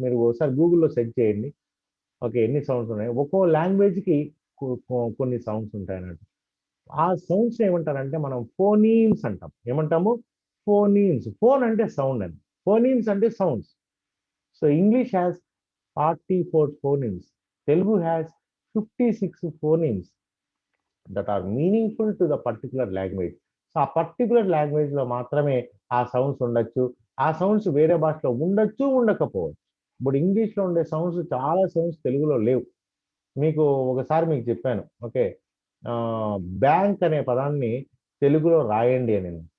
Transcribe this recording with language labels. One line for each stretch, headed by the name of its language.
Telugu: మీరు ఒకసారి గూగుల్లో సెర్చ్ చేయండి. ఓకే, ఎన్ని సౌండ్స్ ఉన్నాయి, ఒక్కో లాంగ్వేజ్కి కొన్ని సౌండ్స్ ఉంటాయి అన్నట్టు. ఆ సౌండ్స్ ఏమంటారంటే మనం ఫోనీమ్స్ అంటాం. ఏమంటాము? ఫోనీమ్స్. ఫోన్ అంటే సౌండ్ అని, ఫోనీమ్స్ అంటే sounds.
English: So English has 44 phonemes. Telugu has 56 phonemes that are meaningful to the particular language.
Telugu: So ఆ పర్టికులర్ లాంగ్వేజ్ లో మాత్రమే ఆ సౌండ్స్ ఉండొచ్చు. ఆ సౌండ్స్ వేరే భాషలో ఉండొచ్చు, ఉండకపోవచ్చు. ఇప్పుడు ఇంగ్లీష్లో ఉండే సౌండ్స్ చాలా సౌండ్స్ తెలుగులో లేవు. మీకు ఒకసారి మీకు చెప్పాను. ఓకే, బ్యాంక్ అనే పదాన్ని తెలుగులో రాయండి అని.